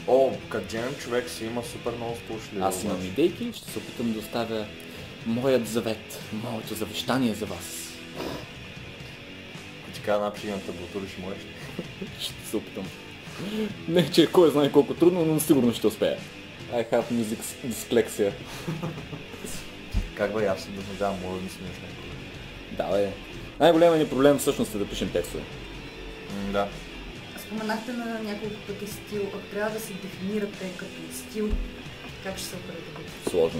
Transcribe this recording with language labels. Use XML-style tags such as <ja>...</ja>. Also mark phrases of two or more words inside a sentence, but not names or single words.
<bg>Как джем човек си има супер много слушали. Аз имам идейки, ще се опитам да оставя моят завет, моето завещание за вас. Ако ти кажа напиши на таблатури, ще можеш. Ще се опитам. Не, че кой знае колко трудно, но сигурно ще успея.</bg> <en>I have music dyslexia.</en> <bg>Как бе, аз се досъждавам, може да смешно. Да, бе. Най-големият ни проблем всъщност е да пишем текстове. Да. Споменахте на няколко пъти стил. Ако трябва да се дефинирате като стил, как ще се определите? Сложно.</bg>